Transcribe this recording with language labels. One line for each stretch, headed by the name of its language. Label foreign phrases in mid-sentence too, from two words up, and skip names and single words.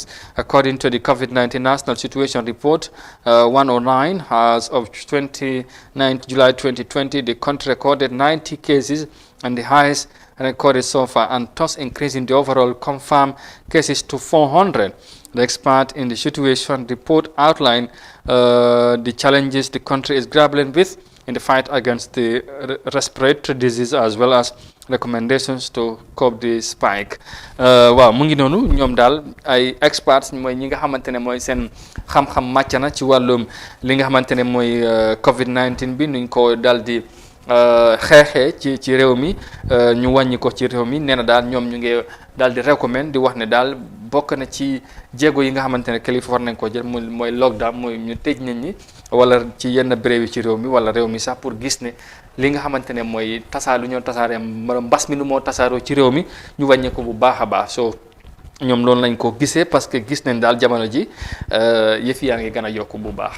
English: According to the COVID-19 National Situation Report 109, as of 29 July 2020, the country recorded 90 cases and the highest recorded so far, and thus increasing the overall confirmed cases to 400. The expert in the situation report outlined the challenges the country is grappling with in the fight against the respiratory disease, as well as recommendations to curb the spike.
Wolof: waaw mu ngi noonu ñoom daal ay experts mooy ñi nga xamante ne mooy seen xam-xam màcc na ci wàllum li nga xamante ne mooy COVID-19 bi nuñ ko daal di xeexee ci réew mi ñu wàññi ko ci réew mi nee na daal ñoom ñu ngi daal di recommend di wax ne daal bokk na ci jéego yi nga xamante ne kilifa war nañ ko jël mooy lockdown mooy ñu tëj nit ñi wala ci yenn béréb yi ci réew mi wala réew mi sax pour gis ne li nga xamante ne mooy lu ñoo tasaaree mbas mi nu moo tasaaroo ci réew mi ñu wàññi ko bu baax a baax so ñoom loolu lañ ko gisee parce que gis nañ daal jamono ji yëf yaa ngi gën a yokk bu baax.